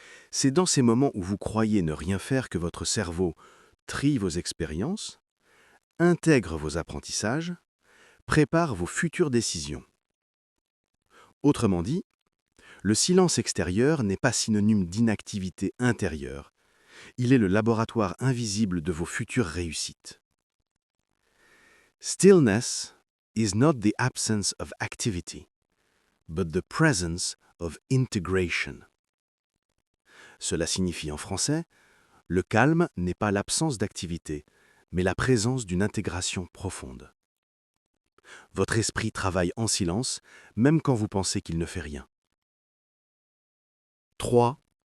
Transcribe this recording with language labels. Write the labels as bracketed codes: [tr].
[fr] C'est dans ces moments où vous croyez ne rien faire que votre cerveau trie vos expériences, intègre vos apprentissages, prépare vos futures décisions. Autrement dit, le silence extérieur n'est pas synonyme d'inactivité intérieure. Il est le laboratoire invisible de vos futures réussites. [en] Stillness is not the absence of activity, but the presence of integration. [fr] Cela signifie en français, le calme n'est pas l'absence d'activité, mais la présence d'une intégration profonde. Votre esprit travaille en silence, même quand vous pensez qu'il ne fait rien. 3.